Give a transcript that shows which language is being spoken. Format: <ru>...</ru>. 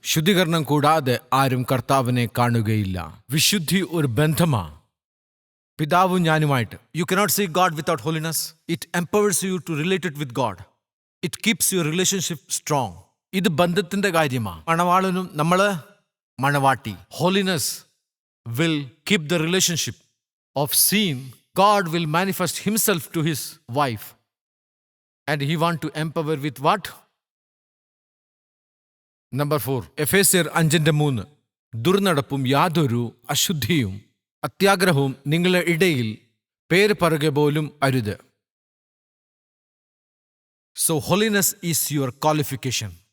<ml>ശുദ്ധീകരണം കൂടാതെ ആരും കർത്താവിനെ കാണുകയില്ല. വിശുദ്ധി ഒരു ബന്ധമാ പിതാവും ഞാനുമായിട്ട്.</ml> <en>You cannot see God without holiness. It empowers you to related with God. It keeps your relationship strong.</en> <ml>ഇത് ബന്ധത്തിന്റെ കാര്യമാ. മണവാളനും നമ്മള് മണവാട്ടി.</ml> <en>Holiness will keep the relationship of seen. God will manifest himself to his wife, and he want to empower with what?</en> <ml>Number 4, എഫേസ്യർ 5:3. ദുർനടപ്പും യാതൊരു അശുദ്ധിയും അത്യാഗ്രഹവും നിങ്ങളുടെ ഇടയിൽ പേര് പറയുക പോലും അരുത്.</ml> <en>So holiness is your qualification.</en>